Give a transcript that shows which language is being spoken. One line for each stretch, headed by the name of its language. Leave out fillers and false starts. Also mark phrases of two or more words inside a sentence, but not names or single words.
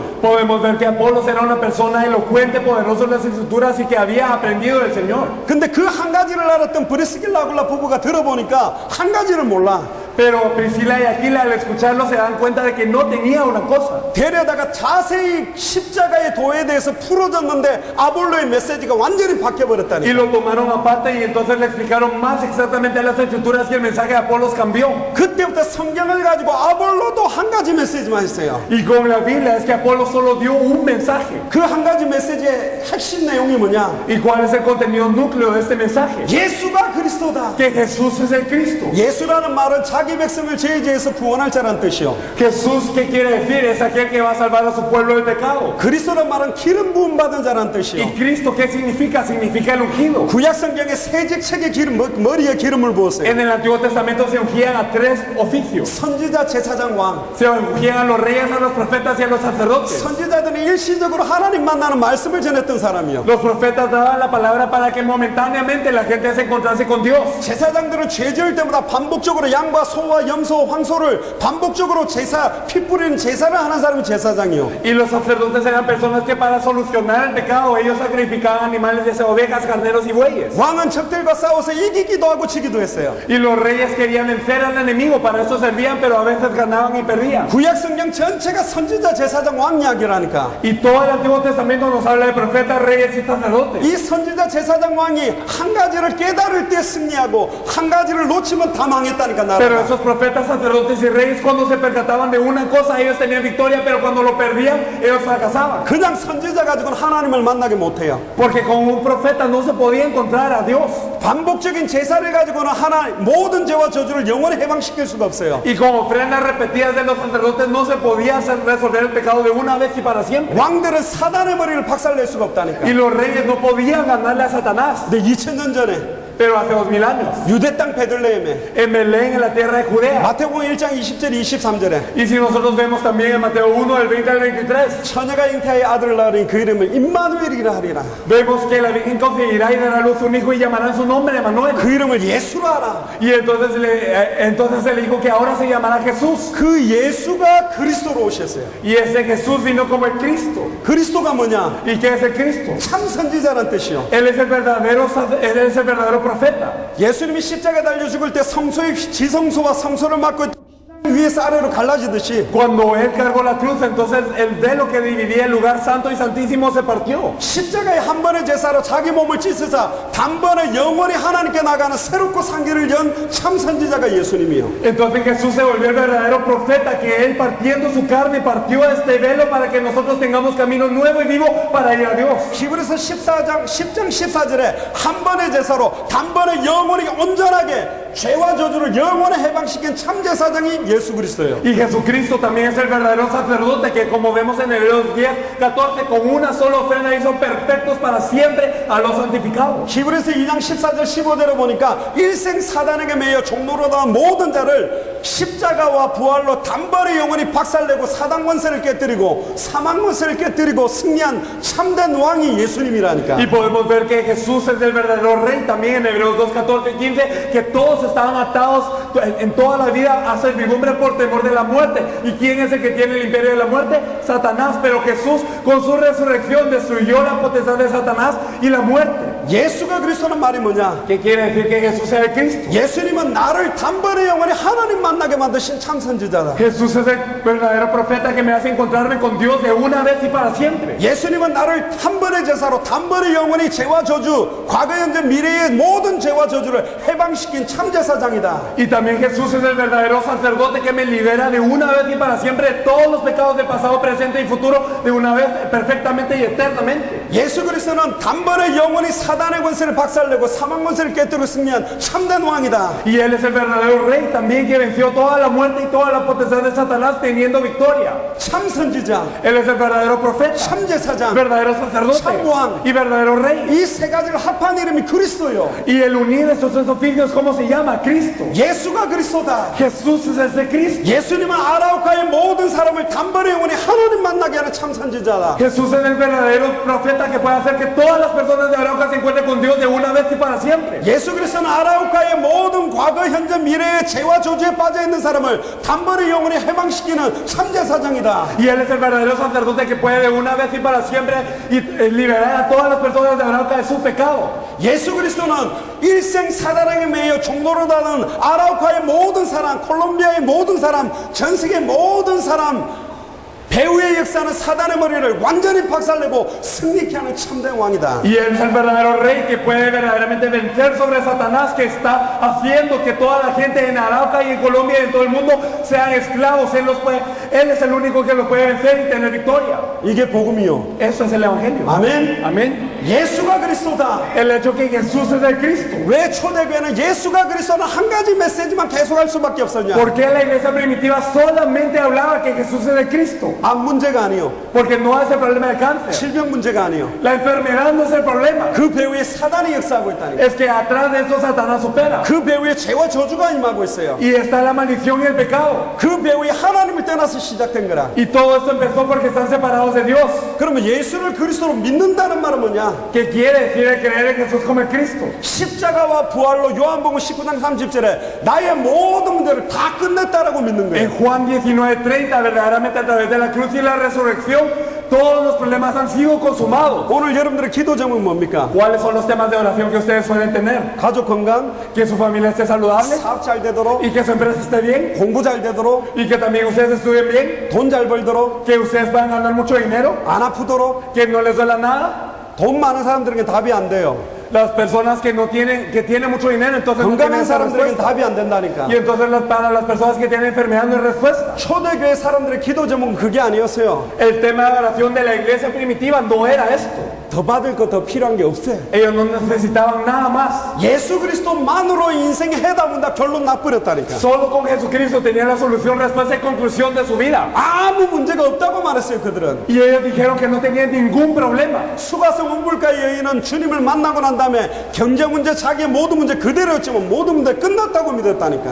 Spanish: podemos ver que Apolos era una persona elocuente, poderoso en las escrituras y que había aprendido del Señor.
Korean: 근데 그 한 가지를 알았던 브리스길라 아굴라 부부가 들어보니까 한 가지를 몰라.
Spanish: Pero Priscila y Aquila al escucharlo se dan cuenta de que no tenía una cosa.
Korean: 데려다가 자세히 십자가의 도에 대해서 풀어줬는데 아볼로의 메시지가 완전히
Spanish: Y
Korean: 바뀌어버렸다니.
Spanish: lo tomaron aparte y entonces le explicaron más exactamente a las escrituras que el mensaje de Apolos cambió.
Korean: 그때부터 성경을 가지고 아볼로도 한 가지 메시지만 했어요.
Spanish: Y con la Biblia es que Apolos solo dio un mensaje.
Korean: 그 한 가지 메시지의 핵심 내용이 뭐냐?
Spanish: ¿Y cuál es el contenido núcleo de este mensaje?
Korean: 예수가 그리스도다.
Spanish: Que Jesús es el Cristo.
Korean: 예수라는 말은 자기 백성을 죄에서 구원할 자라는 뜻이요.
Spanish: Jesús, ¿qué quiere decir? Es aquel que va a salvar a su pueblo del pecado.
Korean: 그리스도란 말은 기름 부음 받은 자라는 뜻이요.
Spanish: ¿Y Cristo qué significa? Significa el ungido.
Korean: 구약 성경에 세직책에 머리에 기름을 부었어요.
Spanish: En el Antiguo Testamento se ungían a tres oficios.
Korean: 선지자, 제사장, 왕.
Spanish: Se ungían a los reyes, a los profetas y a los sacerdotes.
Korean: 선지자들은 일시적으로 하나님 만나는 말씀을 전했던 사람이요.
Spanish: Los profetas daban la palabra para que momentáneamente la gente se encontrase con Dios.
Korean: 제사장들은 죄 지을 때마다 반복적으로 양과 소와 염소, 황소를 반복적으로 피 뿌리는 제사를 하는 사람이 제사장이요.
Spanish: Y los sacerdotes eran personas que para solucionar el pecado ellos sacrificaban animales, ya sea ovejas, carneros y bueyes.
Korean: 왕은 적들과 싸워서 이기기도 하고 지기도 했어요.
Spanish: Y los reyes querían vencer al enemigo, para eso servían, pero a veces ganaban y perdían.
Korean: 구약 성경 전체가 선지자, 제사장, 왕 이야기라니까.
Spanish: Y todo el Antiguo Testamento nos habla de profetas, reyes y sacerdotes.
Korean: 이 선지자, 제사장, 왕이 한 가지를 깨달을 때 승리하고 한 가지를 놓치면 다 망했다니까
Spanish: Pero
Korean: 나라가.
Spanish: esos profetas, sacerdotes y reyes cuando se percataban de una cosa ellos tenían victoria, pero cuando lo perdían ellos fracasaban.
Korean: 그냥 선지자 가지고는 하나님을 만나게 못해요.
Spanish: Porque con un profeta no se podía encontrar a Dios.
Korean: 반복적인 제사를 가지고는 모든 죄와 저주를 영원히 해방시킬 수가 없어요.
Spanish: Y con ofrendas repetidas de los sacerdotes no se podía resolver el pecado de una vez y para siempre.
Korean: 왕들은 사단의 머리를 박살낼 수가 없다니까.
Spanish: Y los reyes no podían ganarle a Satanás.
Korean: 근데 2000년 전에
Spanish: Pero hace 2000 años,
Korean: 유대 땅 베들레헴에
Spanish: en Belén, en la tierra de Judea.
Korean: 마태복음 1장 20절 23절에
Spanish: Y si nosotros vemos también en Mateo 1, del 20 al 23,
Korean: 처녀가 잉태하여 아들을 낳으니 그 이름을 임마누엘이라 하리라.
Spanish: vemos que la Virgen concebirá y dará a luz un hijo y llamarán su nombre Emanuel.
Korean: 그 이름을 예수라 하라.
Spanish: Y entonces se le dijo que ahora se llamará Jesús.
Korean: 그 예수가 그리스도로 오셨어요.
Spanish: Y ese Jesús vino como el Cristo.
Korean: 그리스도가 뭐냐?
Spanish: ¿Y qué es el Cristo?
Korean: 참 선지자란 뜻이요.
Spanish: Él es el verdadero profeta.
Korean: 예수님이 십자가에 달려 죽을 때 성소의 지성소와 성소를 막고 위에서 아래로 갈라지듯이
Spanish: Cuando él cargó la cruz, entonces el velo que dividía el lugar santo y santísimo se partió.
Korean: 십자가의 한 번의 제사로 자기 몸을 찢으사 단번에 영원히 하나님께 나가는 새롭고 상기를 연 참 선지자가 예수님이요.
Spanish: Entonces Jesús se volvió el verdadero profeta, que él partiendo su carne partió este velo para que nosotros tengamos camino nuevo y vivo para ir a Dios.
Korean: 히브리서 10장 14절에 한 번의 제사로 단번에 영원히 온전하게 죄와 저주를 영원히 해방시킨 참 제사장이 예수 그리스도예요.
Spanish: Y Jesucristo también es el verdadero sacerdote, que como vemos en Hebreos 10, 14, con una sola ofrenda hizo perfectos para siempre a los santificados.
Korean: 히브리서 2장 14절 15절에 보니까 일생 사단에게 매여 종로로 당한 모든 자를 십자가와 부활로 단번에 영원히 박살내고 사단 권세를 깨뜨리고 사망 권세를 깨뜨리고 승리한 참된 왕이 예수님이라니까.
Spanish: Y podemos ver que Jesús es el verdadero rey también en Hebreos 2, 14 y 15, que todos estaban atados en toda la vida a servidumbre por temor de la muerte. ¿Y quién es el que tiene el imperio de la muerte? Satanás. Pero Jesús con su resurrección destruyó la potestad de Satanás y la muerte.
Korean: 예수가 그리스도는 말이 뭐냐?
Spanish: ¿Qué quiere decir que Jesús sea el Cristo?
Korean: 예수님은 나를 단번에 영원히 하나님 만나게 만드신 참 선지자다.
Spanish: Jesús es el verdadero profeta que me hace encontrarme con Dios de una vez y para siempre.
Korean: 예수님은 나를 한 번의 제사로 단번에 영원히 죄와 저주, 과거 현재 미래의 모든 죄와 저주를 해방시킨 참 제사장이다.
Spanish: Y también Jesús es el verdadero sacerdote que me libera de una vez y para siempre de todos los pecados de pasado, presente y futuro, de una vez perfectamente y eternamente.
Korean: 예수 그리스도는 단번에 영원히 사단의 권세를 박살내고 사망 권세를 깨뜨리고 승리한 참된 왕이다.
Spanish: Y Él es el verdadero rey también que venció toda la muerte y toda la potestad de Satanás teniendo victoria.
Korean: 참 선지자,
Spanish: Él es el verdadero profeta,
Korean: 참 제사장,
Spanish: verdadero sacerdote
Korean: 참 왕.
Spanish: y verdadero rey.
Korean: 이 세 가지를 합한 이름이 그리스도요.
Spanish: Y el unir estos tres oficios, ¿cómo se llama? Cristo.
Korean: 예수가 그리스도다.
Spanish: Jesús es ese Cristo.
Korean: 예수님은 아라우카의 모든 사람을 단번에 영원히 하나님 만나게 하는 참 선지자다.
Spanish: Jesús es el verdadero profeta que puede hacer que todas las personas de Arauca se encuentren con Dios de una vez y para siempre.
Korean: 예수 그리스도는 아라우카의 모든 과거, 현재, 미래의 죄와 저주에 빠져 있는 사람을 단번에 영원히 해방시키는 참 제사장이다.
Spanish: Y Él es el verdadero sacerdote que puede de una vez y para siempre y liberar a todas las personas de Arauca de su pecado.
Korean: 예수 그리스도는 일생 사단에게 매여 종로로 다는 아라우카의 모든 사람, 콜롬비아의 모든 사람, 전 세계 모든 사람, 배후의 역사는 사단의 머리를 완전히 박살내고 승리케 하는 참된 왕이다.
Spanish: Y Él es el verdadero rey que puede verdaderamente vencer sobre Satanás, que está haciendo que toda la gente en Arauca y en Colombia y en todo el mundo sean esclavos. Él es el único que los puede vencer y tener victoria.
Korean: 이게 복음이요.
Spanish: Eso es el Evangelio.
Korean: 아멘.
Spanish: Amén.
Korean: 예수가 그리스도다.
Spanish: El hecho que Jesús es el Cristo.
Korean: 왜 초대교회는 예수가 그리스도는 한 가지 메시지만 계속할 수밖에 없었냐?
Spanish: ¿Por qué la iglesia primitiva solamente hablaba que Jesús es el Cristo?
Korean: 암 문제가 아니요.
Spanish: Porque no es el problema del cáncer.
Korean: 질병 문제가 아니요.
Spanish: La enfermedad no es el problema.
Korean: 그 배후에 사단이 역사하고 있다니까.
Spanish: Es que atrás de esto Satanás opera.
Korean: 그 배후에 죄와 저주가 임하고 있어요.
Spanish: Y está la maldición y el pecado.
Korean: 그 배후에 하나님을 떠나서 시작된 거라.
Spanish: Y todo esto empezó porque están separados de Dios.
Korean: 그러면 예수를 그리스도로 믿는다는 말은 뭐냐?
Spanish: ¿Qué quiere decir el creer en Jesús como el Cristo?
Korean: 십자가와 부활로 요한복음 19장 30절에 나의 모든 문제를 다 끝냈다라고 믿는
Spanish: En
Korean: 거예요.
Spanish: Juan 19:30, verdaderamente a través de la cruz y la resurrección, todos los problemas han sido consumados.
Korean: 오늘 여러분들의 기도 제목은 뭡니까?
Spanish: ¿Cuáles son los temas de oración que ustedes suelen tener?
Korean: 가족 건강,
Spanish: Que su familia esté saludable
Korean: 사업 잘 되도록,
Spanish: y que su empresa esté bien
Korean: 공부 잘 되도록,
Spanish: y que también ustedes estudien bien,
Korean: 돈 잘 벌도록,
Spanish: que ustedes puedan ganar mucho dinero,
Korean: 안 아프도록.
Spanish: que no les duela nada.
Korean: 돈 많은 사람들에게 답이 안 돼요.
Spanish: Las personas que no tienen, que tienen mucho dinero, entonces no tienen
Korean: 건강한
Spanish: esa
Korean: 사람들에게
Spanish: respuesta.
Korean: 답이 안 된다니까.
Spanish: Y entonces para las personas que tienen enfermedad no hay respuesta.
Korean: 초대교회 사람들의 기도 제목은 그게 아니었어요.
Spanish: El tema de oración de la iglesia primitiva no era esto.
Korean: 더 받을 거 더 필요한 게 없어요.
Spanish: Ellos no necesitaban nada más.
Korean: 예수 그리스도만으로 인생의 해답은 결론 나버렸다니까.
Spanish: Solo con Jesucristo tenían la solución, respuesta y conclusión de su vida.
Korean: 아무 문제가 없다고 말했어요 그들은.
Spanish: Y ellos dijeron que no tenían ningún problema.
Korean: 수가성 운불가의 여인은 주님을 만나고 난 다음에 경제 문제, 자기의 모든 문제 그대로였지만 모든 문제 끝났다고 믿었다니까.